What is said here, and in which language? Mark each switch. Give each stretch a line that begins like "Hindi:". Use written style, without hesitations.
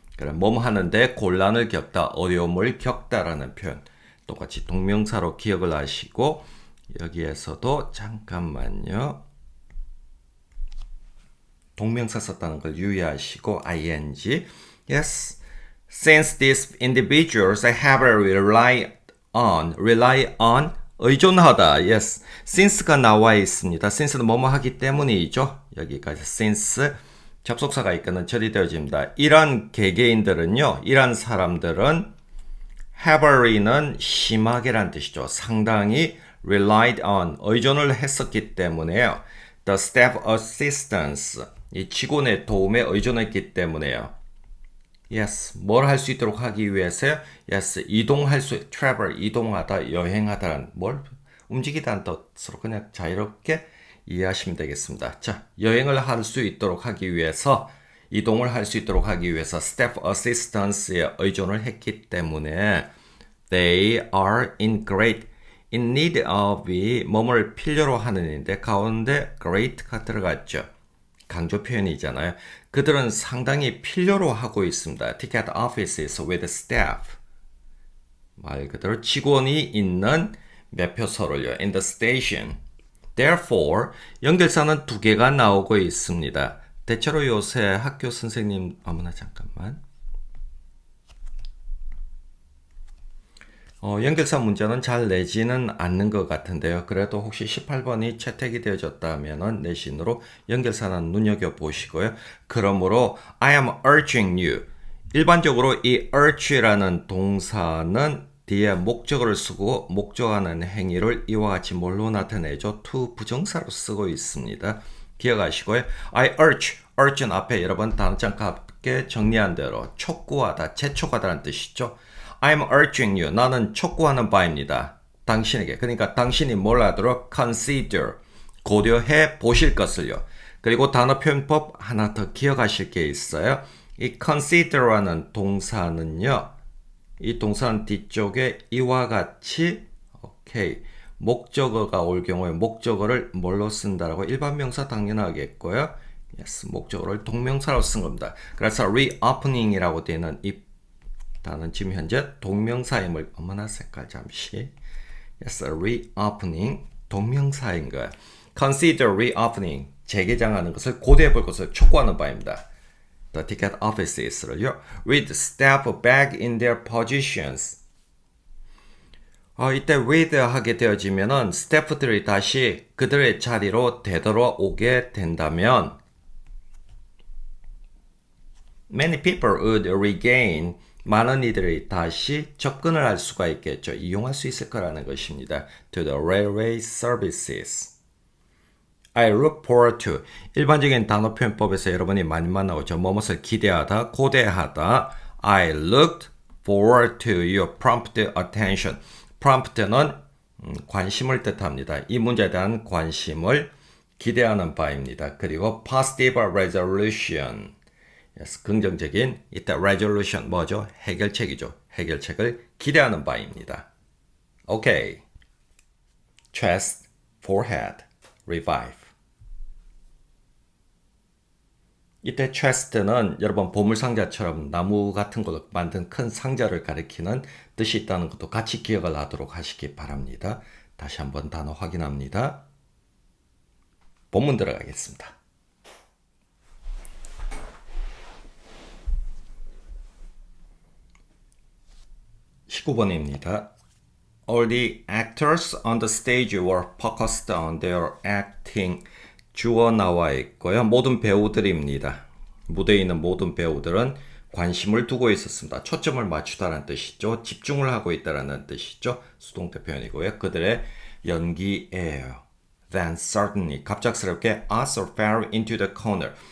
Korean: 그럼 뭐뭐 하는데 곤란을 겪다, 어려움을 겪다라는 표현. 똑같이 동명사로 기억을 하시고 여기에서도 잠깐만요. 동명사 썼다는 걸 유의하시고 ing.
English: Yes. Since these individuals have rely on
Korean: 의존하다.
English: Yes.
Korean: since가 나와 있습니다. since는 뭐뭐 하기 때문이죠. 여기까지 since 접속사가 있거나 처리되어집니다. 이런 개개인들은요. 이런 사람들은 heavy는 심하게란 뜻이죠. 상당히
English: relied on
Korean: 의존을 했었기 때문에요.
English: The staff assistance
Korean: 이 직원의 도움에 의존했기 때문에요. Yes, 뭘 할 수 있도록 하기 위해서요? Yes, 이동할 수, travel, 이동하다, 여행하다는 뭘 움직이다는 뜻으로 그냥 자유롭게 이해하시면 되겠습니다. 자, 여행을 할 수 있도록 하기 위해서, 이동을 할 수 있도록 하기 위해서 staff assistance에 의존을 했기 때문에
English: they are in need of
Korean: 이 뭐뭘 필요로 하는인데 가운데 great가 들어갔죠. 강조 표현이잖아요. 그들은 상당히 필요로 하고 있습니다.
English: Ticket offices with staff.
Korean: 말 그대로 직원이 있는 매표소를요.
English: In the station.
Korean: Therefore, 연결사는 두 개가 나오고 있습니다. 대체로 요새 학교 선생님, 어머나 잠깐만. 연결사 문제는 잘 내지는 않는 것 같은데요. 그래도 혹시 18번이 채택이 되어졌다면 내신으로 연결사는 눈여겨보시고요. 그러므로
English: I am urging you.
Korean: 일반적으로 이 urge라는 동사는 뒤에 목적어를 쓰고 목적하는 행위를 이와 같이 뭘로 나타내죠? to 부정사로 쓰고 있습니다. 기억하시고요. I urge는 앞에 여러분 단어장과 함께 정리한 대로 촉구하다, 재촉하다는 뜻이죠.
English: I'm urging you.
Korean: 나는 촉구하는 바입니다. 당신에게. 그러니까 당신이 뭘 하도록 consider. 고려해 보실 것을요. 그리고 단어 표현법 하나 더 기억하실 게 있어요. 이 consider라는 동사는요. 이 동사는 뒤쪽에 이와 같이 목적어가 올 경우에 목적어를 뭘로 쓴다라고 일반 명사 당연하겠고요. Yes, 목적어를 동명사로 쓴 겁니다. 그래서 reopening이라고 되는 이 단어는 지금 현재 동명사임을 어머나 색깔 잠시 Yes, reopening 동명사인 거야.
English: Consider reopening
Korean: 재개장하는 것을 고대해 볼 것을 촉구하는 바입니다.
English: The ticket offices
Korean: 를요.
English: With staff back in their positions.
Korean: 이때 with 하게 되어지면은 스태프들이 다시 그들의 자리로 되돌아오게 된다면
English: many people would regain
Korean: 많은 이들이 다시 접근을 할 수가 있겠죠. 이용할 수 있을 거라는 것입니다.
English: To the railway services. I look forward to.
Korean: 일반적인 단어 표현법에서 여러분이 많이 만나오죠. 무엇을 기대하다, 고대하다.
English: I looked forward to your prompt attention.
Korean: prompt는 관심을 뜻합니다. 이 문제에 대한 관심을 기대하는 바입니다. 그리고
English: positive resolution.
Korean: Yes, 긍정적인 이때 resolution 뭐죠? 해결책이죠. 해결책을 기대하는 바입니다.
English: 오케이. chest, forehead, revive.
Korean: 이때 chest는 여러분 보물상자처럼 나무 같은 걸로 만든 큰 상자를 가리키는 뜻이 있다는 것도 같이 기억을 하도록 하시기 바랍니다. 다시 한번 단어 확인합니다. 본문 들어가겠습니다. 19번입니다.
English: All the actors on the stage were focused on their acting.
Korean: 주어 나와 있고요. 모든 배우들입니다. 무대에 있는 모든 배우들은 관심을 두고 있었습니다. cho점을 맞추다라는 뜻이죠. 집중을 하고 있다라는 뜻이죠. 수동태 표현이고요. 그들의 연기예요.
English: Then suddenly
Korean: 갑작스럽게
English: Arthur fell into the corner.